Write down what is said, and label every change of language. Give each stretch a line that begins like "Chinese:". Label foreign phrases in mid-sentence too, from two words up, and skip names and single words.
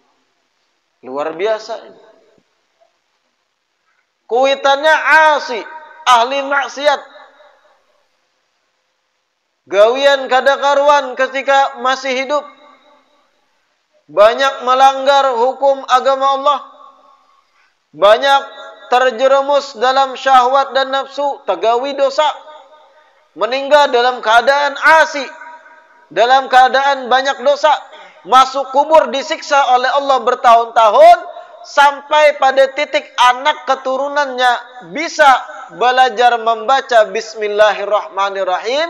Indonesian: Luar biasa ini.
Banjar: Kuitannya asi, ahli maksiat. Gawian kada karuan ketika masih hidup.
Indonesian: Banyak melanggar hukum agama Allah. Banyak terjerumus dalam syahwat dan nafsu, tagawi dosa. Meninggal dalam keadaan asi, dalam keadaan banyak dosa. Masuk kubur disiksa oleh Allah bertahun-tahun, sampai pada titik anak keturunannya bisa belajar membaca Bismillahirrahmanirrahim.